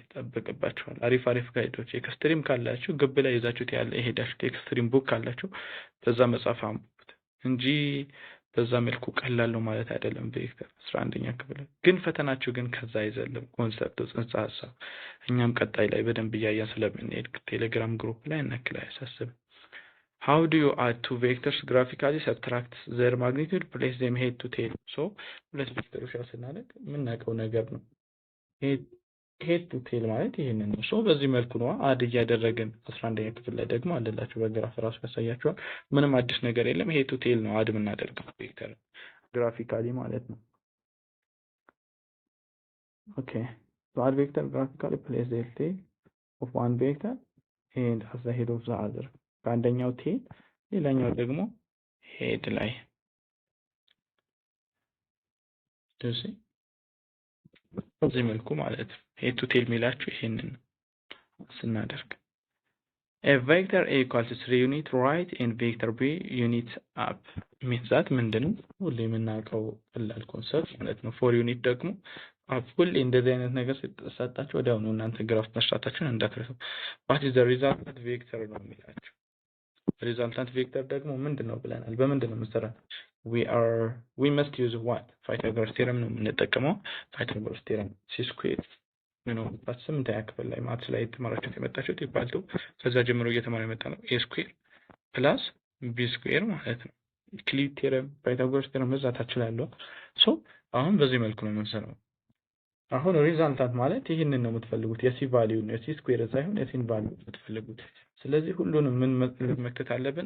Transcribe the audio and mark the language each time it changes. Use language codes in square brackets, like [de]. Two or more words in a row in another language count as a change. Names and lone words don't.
[am] ይጠበቅባችኋል። አሪፍ ጋይዶች ኤክስትሪም ካላችሁ ግብ ላይ ይዛችሁት ያለ የሄዳችሁት [en] extreme book [am] ካላችሁ በዛ መጽሐፍ አንብቡት እንጂ በዛ መልኩ ቀላል ነው ማለት አይደለም። ቬክተር 11ኛ ክፍል ግን ፈተናችሁ ግን ከዛ አይዘልም። ኮንሰፕቱ ጽንሰ ሐሳብ እኛም ቀጣይ ላይ በደንብ እያየን ስለምንሄድ [en] Telegram group [am] ላይ እንክላ ያሳስብ። [en] how do you add two vectors graphically? subtract their magnitude, place them head to tail. [am] so ሁለት ቬክተሮች ስናደርግ የምናውቀው ነገር ነው። [en] head to tail [am] ማለት ይሄንን ነው። so በዚህ መልኩ ነው አድ እያደረግን 11ኛ ክፍል ላይ ደግሞ አለላችሁ በግራፍ ራሱ ያሳያችኋል። ምንም አዲስ ነገር የለም። [en] head to tail [am] ነው አድ የምናደርገው [en] vector graphically [am] ማለት ነው። [en] okay, so add vector graphically, place the tail of one vector and as the head of the other. [am] ከአንደኛው ቴል ሌላኛው ደግሞ ሄድ ላይ በዚህ መልኩ ማለት [en] head to tail [am] የሚላችሁ ይሄንን ስናደርግ [en] a vector a equals 3 unit right and vector b unit up means that [am] ምንድነው ሁሌ የምናውቀው ቀላል ኮንሰፕት ማለት ነው። 4 ዩኒት ደግሞ አፕ ሁሌ እንደዚህ አይነት ነገር ሲሰጣችሁ ወዲያውኑ እናንተ ግራፍ መስራታችሁን እንዳትረሱ። [en] what is the resultant vector [am] ነው የሚላችሁ። [en] resultant vector [am] ደግሞ ምንድነው ብለናል? በምንድነው መሰረት [en] we must use what [am] ፓይታጎረስ ቴረም ነው የምንጠቀመው። ፓይታጎረስ ቴረም c ስኩዌር ነው በ8ኛ ክፍል ላይ ማትስ ላይ ተማራችሁት የመጣችሁት ይባልቱ ከዛ ጀምሮ እየተማረ የመጣ ነው። [en] a square plus b square [am] ማለት ነው። ዩክሊድ ቴረም ፓይታጎረስ ቴረም መዛታችሁ ላይ ያለው ሶ አሁን በዚህ መልኩ ነው የምንሰራው። አሁን ሪዛልታንት ማለት ይሄንን ነው የምትፈልጉት። የሲ ቫልዩ ነው የሲ ስኩዌር ሳይሆን የሲን ቫልዩ የምትፈልጉት። ስለዚህ ሁሉንም ምን መክተት አለብን?